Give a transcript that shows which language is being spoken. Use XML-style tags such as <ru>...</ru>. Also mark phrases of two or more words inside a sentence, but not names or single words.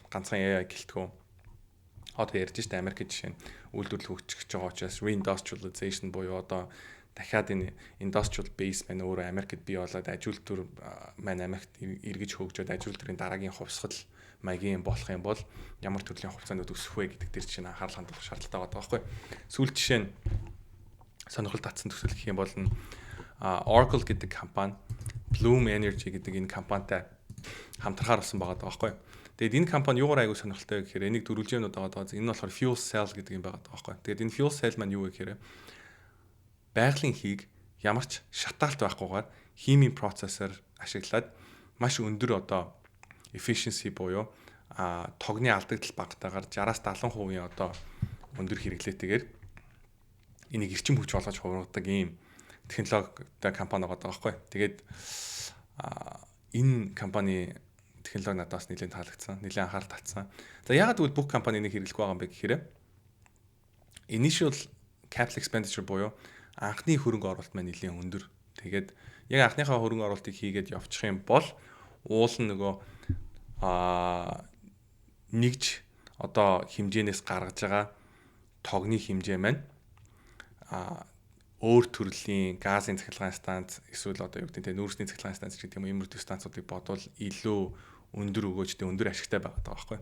<mn>Ганцхан AI гэлтгөө. Одоо ярьж штэ Америкийн жишээ нь үйлдвэрлэл хөгжиж байгаа учраас reindustrialization буюу одоо дахиад энэ</mn> <en>industrial base</en> <mn>маань өөрөө Америкт бий болоод ажил төр маань Америкт эргэж хөгжөөд ажил төрийн дараагийн хувьсгал маягийн болох юм бол ямар төрлийн хувьцаанууд өсөх вэ гэдэг дээр чинь анхаарал хандуулах шаардлагатай байгаа байхгүй. Сүүл жишээ нь сонирхол татсан төсөл гэх юм бол Oracle гэдэг компани, Bloom Energy гэдэг энэ компанитай хамтрахаар болсон байгаа байхгүй. Тэгээд энэ компани юугаар аягүй сонирхолтой гэхээр энийг дөрвөлжээнүүд байгаа. Энэ болохоор</mn> <en>fuel cell</en> <mn>гэдэг юм байгаа байхгүй. Тэгээд энэ</mn> <en>fuel cell</en> <mn>маань юу вэ гэхээр байгалийн хийг ямар ч шатаалт байхгүйгээр химийн процессор ашиглаад маш өндөр одоо efficiency буюу тогны алдагдал багтаагаар 60-70% одоо өндөр хэрэглээтэйгээр энийг эрчим хүч болгож хувиргадаг ийм технологитой компани байгаа байхгүй. Тэгээд энэ компани технологи надаас нэлээд таалагдсан, нэлээд анхаарал татсан. За яагаад гэвэл бүх компани энийг хэрэглэх байгаа юм бэ гэхээр</mn> <en>initial capital expenditure</en> <mn>буюу анхны хөрөнгө оруулалт маань нэлээд өндөр. Тэгээд яг анхныхаа хөрөнгө оруулалтыг хийгээд явчих юм бол уул нь нөгөө нэгж одоо хэмжээнээс гаргаж байгаа тогны хэмжээ маань өөр төрлийн газын цахилгаан станц эсвэл одоо юу гэдэг нь нүүрсний цахилгаан станц гэдэг юм ийм төрлийн станцуудыг бодвол илүү өндөр өгөөжтэй өндөр ашигтай байгаа байхгүй.</mn>